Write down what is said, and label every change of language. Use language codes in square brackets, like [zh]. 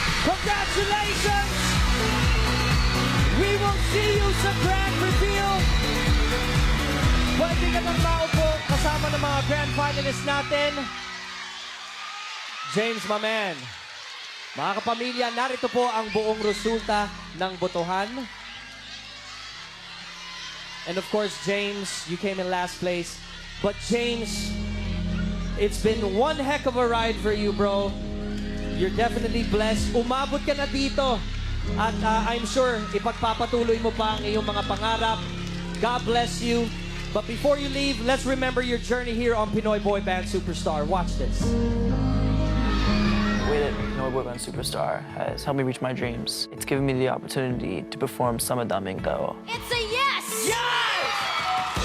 [en] Congratulations! We will see you [tl] sa [en] Grand Reveal! [tl] Pwede ka nang maupo kasama ng mga Grand Finalists natin. James, [en] my man. [tl] Mga kapamilya, narito po ang buong resulta ng botohan. [en] And of course, James, you came in last place. But James, it's been one heck of a ride for you, bro. You're definitely blessed. [tl] Umabot ka na dito. At [en] I'm sure [tl] ipagpapatuloy mo pa ang iyong mga pangarap. [en] God bless you. But before you leave, let's remember your journey here on Pinoy Boy Band Superstar. Watch this. The way that Pinoy Boy Band Superstar has helped me reach my dreams. It's given me the opportunity to perform Sama Daming Tao. It's a yes!